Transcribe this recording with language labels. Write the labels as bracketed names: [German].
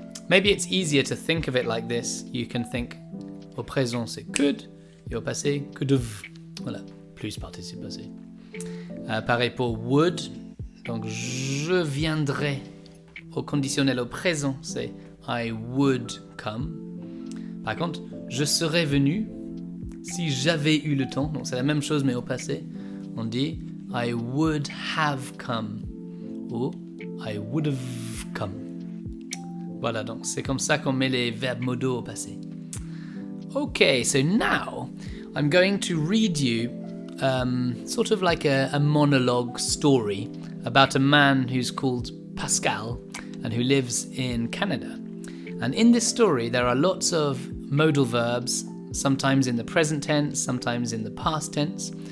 [English] Maybe it's easier to think of it like this. You can think [French] au présent c'est could, et au passé could've. Voilà, plus participe passé. Pareil pour would, donc je viendrai. Au conditionnel au présent c'est [English] I would come. [French] Par contre, je serais venu si j'avais eu le temps. Donc c'est la même chose mais au passé. On dit [English] I would have come [French] ou I would have come. Voilà, donc c'est comme ça qu'on met les verbes modaux au passé. [English] Okay, so now I'm going to read you sort of like a monologue story about a man who's called Pascal and who lives in Canada. And in this story, there are lots of modal verbs, sometimes in the present tense, sometimes in the past tense.